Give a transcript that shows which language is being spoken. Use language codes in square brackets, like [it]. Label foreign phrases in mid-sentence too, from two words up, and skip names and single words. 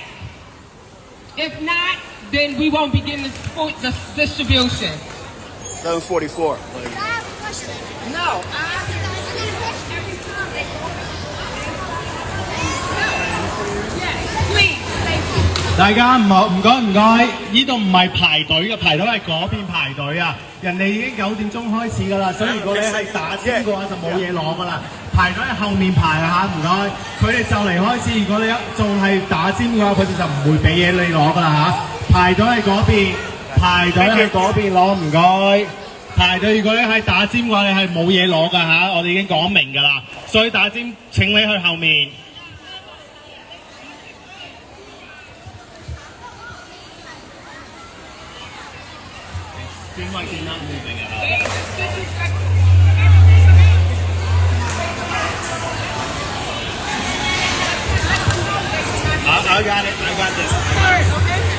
[en] If not, then we won't begin the distribution. 11:44. No. Please, thank you. [yue] 大家唔該，呢度唔係排隊嘅，排隊係嗰邊排隊啊！人哋已經9點鐘開始㗎啦，所以如果你係打尖嘅話就冇嘢攞㗎啦。排隊喺後面排啊嚇，唔該。佢哋就嚟開始，如果你仲係打尖嘅話，佢哋就唔會俾嘢你攞㗎啦嚇。排隊喺嗰邊，排隊喺嗰邊攞，唔該。排隊如果你係打尖嘅話，你係冇嘢攞㗎嚇，我哋已經講明㗎啦。所以打尖請你去後面。見啦，冇定㗎啦。 [en] I got it. I got this. Okay.